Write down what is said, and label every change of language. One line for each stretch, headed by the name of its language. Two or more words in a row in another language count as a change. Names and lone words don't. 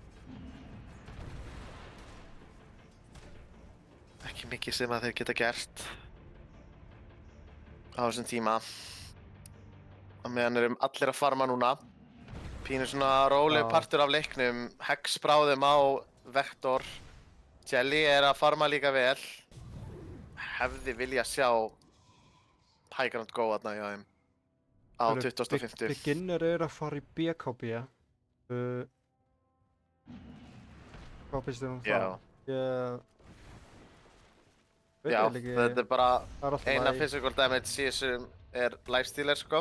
Icelandic: Ekki mikið sem að þeir geta gert á þessum tíma. Á meðan erum allir að farma núna. Pínur svona rólegur partur af leiknum. Hex bráðum á Vektor. Jelly er að farma líka vel. Hefði vilja sjá
English: high ground go
Icelandic: þarna hjá þeim á 2050. Beginner er að fara í BKB. Hvað finnst þér um það? Já, þetta er bara eina
English: physical damage
Icelandic: í þessum er lifestealer, sko.